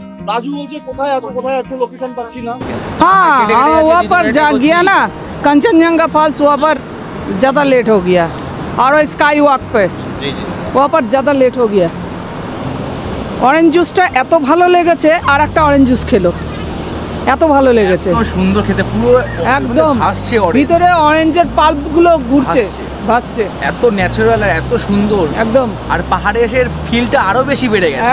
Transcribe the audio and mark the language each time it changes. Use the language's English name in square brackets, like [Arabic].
[Bangla] राजू बोलছে কোথায় আছে লোকেশন পাচ্ছি না। [Hindi] हाँ वहाँ पर जा गया ना कंचनजंगा फॉल्स, वहाँ पर ज़्यादा लेट हो गया। और स्काई वॉक पे वहाँ पर ज़्यादा लेट हो गया। [Bangla] অরেঞ্জ জুসটা এত ভালো লেগেছে, আর একটা অরেঞ্জ জুস খেলো, এত ভালো লেগেছে, এত সুন্দর খেতে, পুরো একদম ভাসছে অরেঞ্জ, ভিতরে অরেঞ্জের পাল্প গুলো ঘুরছে ভাসছে, এত ন্যাচারাল আর এত সুন্দর একদম। আর পাহাড়ে এসে ফিলটা আরো বেশি বেড়ে গেছে,